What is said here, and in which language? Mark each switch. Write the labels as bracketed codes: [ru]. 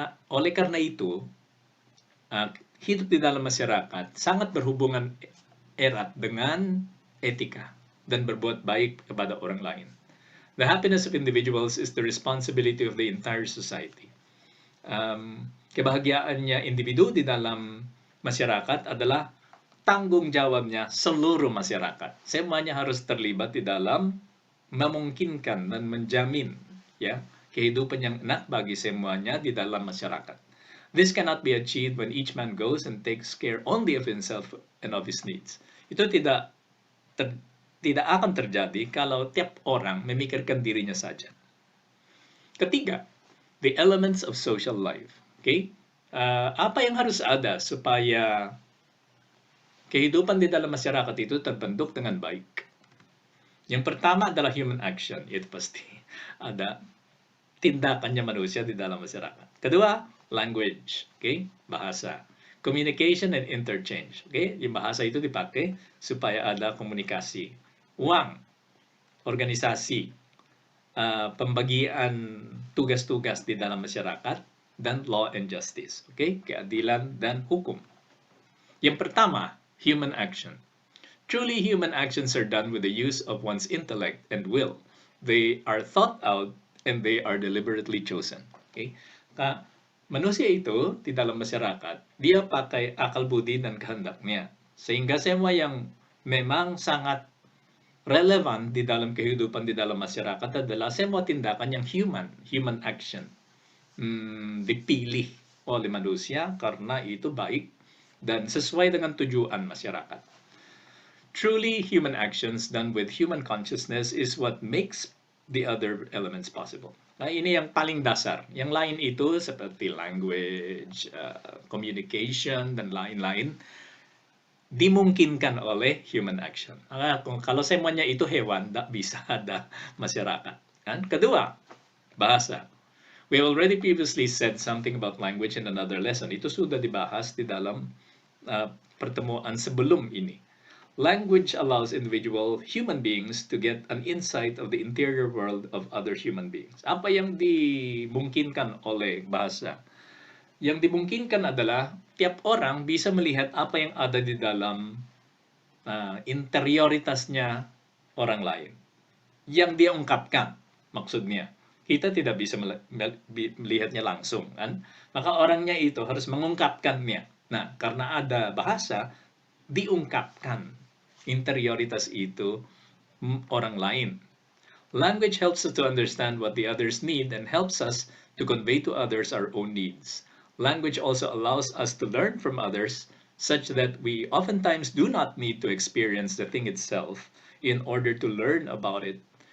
[id] Oleh karena itu, hidup di dalam masyarakat sangat berhubungan erat dengan etika dan berbuat baik kepada orang lain. [en] The happiness of individuals is the responsibility of the entire society. [id] Kebahagiaannya individu di dalam masyarakat adalah tanggung jawabnya seluruh masyarakat. Semuanya harus terlibat di dalam memungkinkan dan menjamin ya kehidupan yang enak bagi semuanya di dalam masyarakat. [en] This cannot be achieved when each man goes and takes care only of himself and of his needs. [id] Itu tidak akan terjadi kalau tiap orang memikirkan dirinya saja. Ketiga, [en] the elements of social life. Okay? [id] Apa yang harus ada supaya kehidupan di dalam masyarakat itu terbentuk dengan baik? Yang pertama adalah [en] human action. [id] Itu pasti ada tindakannya manusia di dalam masyarakat. [en] Kedua, language. Okay? [id] Bahasa. [en] Communication and interchange. Okay? [id] Yung bahasa itu dipakai supaya ada komunikasi. Uang. Organisasi. Pembagian tugas-tugas di dalam masyarakat. Dan [en] law and justice. [id] Okay? Keadilan dan hukum. Yang pertama, [en] human action. Truly human actions are done with the use of one's intellect and will. They are thought out and they are deliberately chosen. Okay? [id] Manusia itu di dalam masyarakat, dia pakai akal budi dan kehendaknya. Sehingga semua yang memang sangat relevan di dalam kehidupan di dalam masyarakat adalah semua tindakan yang [en] human action. [id] Dipilih oleh manusia karena itu baik dan sesuai dengan tujuan masyarakat. [en] Truly human actions done with human consciousness is what makes the other elements possible. [id] Nah, ini yang paling dasar. Yang lain itu seperti [en] language, communication, [id] dan lain-lain dimungkinkan oleh human action. Kalau semuanya itu hewan, tidak bisa ada masyarakat. Kan? Kedua, bahasa. [en] We already previously said something about language in another lesson. [id] Itu sudah dibahas di dalam pertemuan sebelum ini. [en] Language allows individual human beings to get an insight of the interior world of other human beings. [id] Apa yang dimungkinkan oleh bahasa? Yang dimungkinkan adalah tiap orang bisa melihat apa yang ada di dalam interioritasnya orang lain. Yang dia ungkapkan, maksudnya. Kita tidak bisa melihatnya langsung, kan? Maka orangnya itu harus mengungkapkannya. Nah, karena ada bahasa, diungkapkan interioritas itu orang lain. [en] Language helps us to understand what the others need and helps us to convey to others our own needs. Language also allows us to learn from others such that we oftentimes do not need to experience the thing itself in order to learn about it.